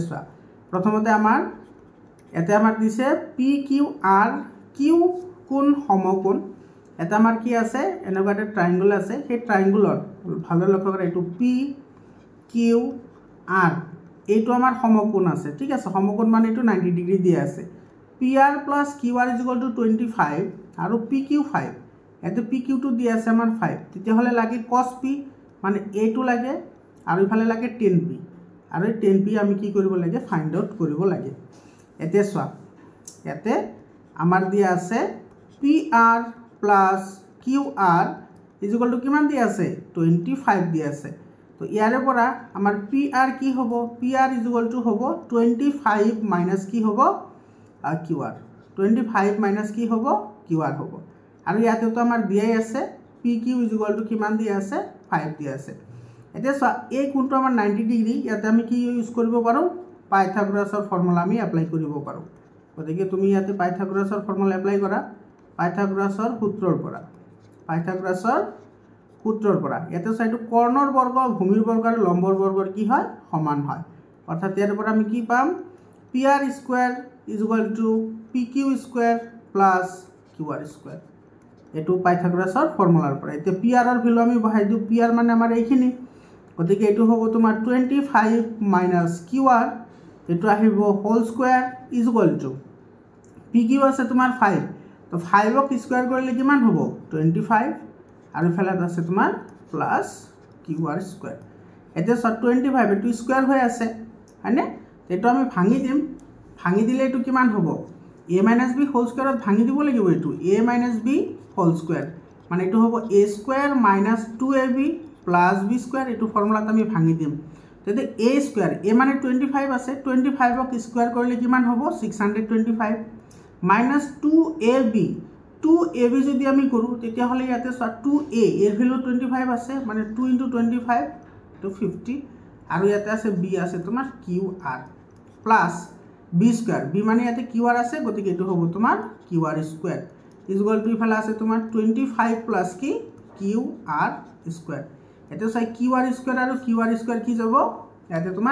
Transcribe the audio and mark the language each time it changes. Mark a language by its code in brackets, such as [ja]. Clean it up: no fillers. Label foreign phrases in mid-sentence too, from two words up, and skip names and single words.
[as] চোৱা প্ৰথমতে আমাৰ দিছে পি কিউ আৰ কিউ কোন সমকোণ এটা আমাৰ কি আছে এনেকুৱা এটা ট্ৰায়াঙ্গল আছে সেই ট্ৰায়াঙ্গলৰ ভালদৰে লক্ষ্য কৰা এটো পি কিউ আৰ এইটো আমাৰ সমকোণ আছে ঠিক আছে সমকোণ মানে এটো 90 ডিগ্ৰী দিয়া আছে PR [en] plus QR is equal to 25 [as] আৰু PQ 5 এতে PQ টো দিয়া আছে আমাৰ 5 তেতিয়া হলে লাগে cos P মানে A টো লাগে আৰু ইফালে লাগে 10P আৰু 10P আমি কি কৰিব লাগে [en] find out [as] কৰিব লাগে এতে সোৱা এতে আমাৰ দিয়া আছে [en] PR plus QR is equal to [as] কিমান দিয়া আছে 25 দিয়া আছে তো ইয়াৰে পৰা আমাৰ PR কি হ'ব [en] PR is equal to [as] হ'ব 25 minus কি হ'ব QR 25 minus কি হ'ব QR হ'ব আৰু ইয়াতে তো আমাৰ দিয়াই আছে [en] PQ is equal to [as] কিমান দিয়া আছে 5 দিয়া আছে এতিয়া চোৱা এই কোণটো আমাৰ 90 ডিগ্ৰী ইয়াতে আমি কি ইউজ কৰিব পাৰো পাইথাগোৰাছৰ ফৰ্মুলা আমি এপ্লাই কৰিব পাৰো গতিকে তুমি ইয়াতে পাইথাগোৰাছৰ ফৰ্মুলা এপ্লাই কৰা পাইথাগোৰাছৰ সূত্ৰৰ পৰা ইয়াতে চাইটো কৰ্ণৰ বৰ্গ ভূমিৰ বৰ্গ আৰু লম্বৰ বৰ্গৰ কি হয় সমান হয় অৰ্থাৎ ইয়াৰ পৰা আমি কি পাম [en] PR square is equal to PQ square plus QR square [as] এটো পাইথাগোৰাছৰ ফৰ্মুলাৰ পৰা এতিয়া PR ৰ ভ্যালু আমি বহাই দিও PR মানে আমাৰ এইখিনি গতিকে এটো হ'ব তোমাৰ [en] 25 minus QR [as] এটো আহিব [en] whole square is equal to PQ [as] আছে তোমাৰ 5 তো 5 ক স্কয়াৰ কৰিলে কিমান হ'ব 25 আৰু ফেলাত আছে তোমাৰ [en] plus QR square [as] এটা 25 এটো স্কয়াৰ হৈ আছে হয়নে এটো আমি ভাঙি দিম ভাঙি দিলে এটো কিমান হ'ব a - b [en] whole squareত [as] ভাঙি দিব লাগিব এটো a - b [en] whole square [as] মানে এটো হ'ব [en] a square - 2ab + b square [as] এটো ফৰ্মুলাত আমি ভাঙি দিম তেতে a স্কয়াৰ a মানে 25 আছে 25 ক স্কয়াৰ কৰিলে কিমান হ'ব 625 - 2ab যদি আমি কৰো তেতিয়া হলে ইয়াতে 2a এর ভ্যালু 25 আছে মানে 2 * 25 তো 50 আৰু ইয়াতে আছে b আছে তোমাৰ [en] qr plus b square [as] b মানে ইয়াতে qr আছে গতিকে এটো হ'ব তোমাৰ [en] qr square is equal to [as] ইফালে আছে তোমাৰ 25 প্লাস কি [en] qr square [as] এটো চাই [en] qr square [as] আৰু qr স্কয়ার কি যাব ইয়াতে তোমাৰ